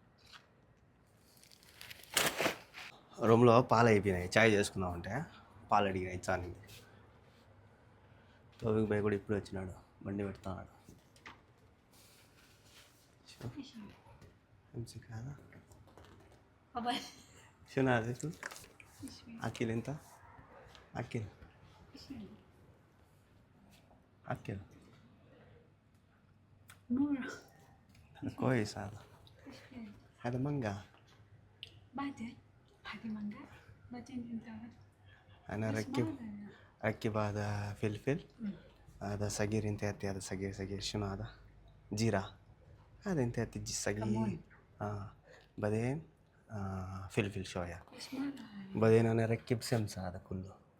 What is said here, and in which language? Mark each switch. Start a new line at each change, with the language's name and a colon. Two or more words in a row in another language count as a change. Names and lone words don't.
Telugu: రూమ్లో పాలు అయిపోయినాయి, చాయ్ చేసుకుందామంటే పాలు అడిగిన ఇచ్చాను. తోవికి పోయి కూడా ఇప్పుడు వచ్చినాడు, బండి పెడతాడు. కాదా అఖిల్ ఎంత అఖిల్
Arabic: كويس هذا مانجا بعدين هذه مانجا بعدين انت انا ركب هذا فلفل هذا صغير انت هذا صغير شنو هذا جيرة هذا انت تجي صغير بعدين فلفل شوية بعدين انا اركب سمسة هذا كله